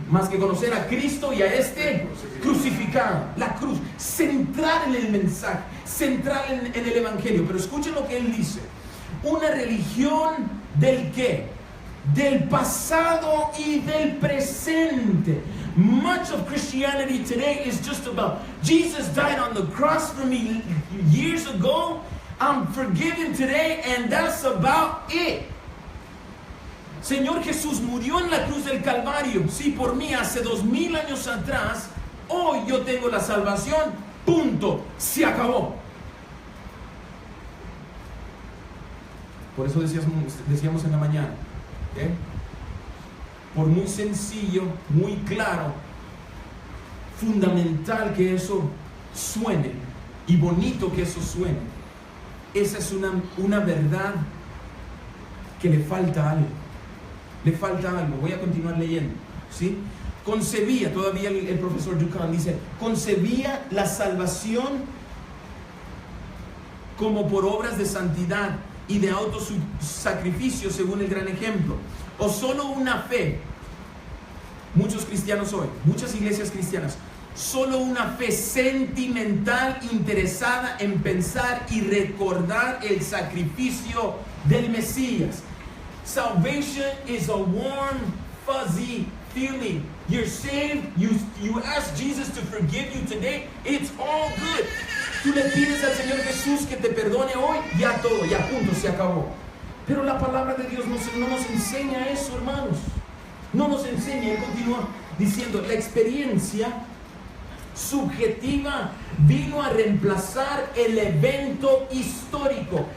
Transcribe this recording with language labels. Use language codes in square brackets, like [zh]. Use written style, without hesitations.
[es] Más que conocer a Cristo y a este crucificado. La cruz, central en el mensaje, central en el evangelio. Pero escuchen lo que él dice: una religión del ¿qué? Del pasado y del presente. [en] Much of Christianity today is just about Jesus died on the cross for me years ago, I'm forgiven today, and that's about it. [es] Señor Jesús murió en la cruz del Calvario, sí, por mí hace 2000 años atrás. Hoy yo tengo la salvación, punto, se acabó. Por eso decíamos en la mañana, ¿eh? Por muy sencillo, muy claro, fundamental que eso suene y bonito que eso suene, esa es una verdad que le falta algo. Le falta algo. Voy a continuar leyendo, ¿sí? Concebía, todavía el profesor Dukan dice, concebía la salvación como por obras de santidad y de autosacrificio, según el gran ejemplo, o solo una fe. Muchos cristianos hoy, muchas iglesias cristianas, solo una fe sentimental interesada en pensar y recordar el sacrificio del Mesías. [en] Salvation is a warm, fuzzy feeling. You're saved, you ask Jesus to forgive you today, it's all good. [es] Tú le pides al Señor Jesús que te perdone hoy, ya todo, ya punto, se acabó. Pero la palabra de Dios no nos enseña eso, hermanos. No nos enseña. Él continúa diciendo: la experiencia subjetiva vino a reemplazar el evento histórico.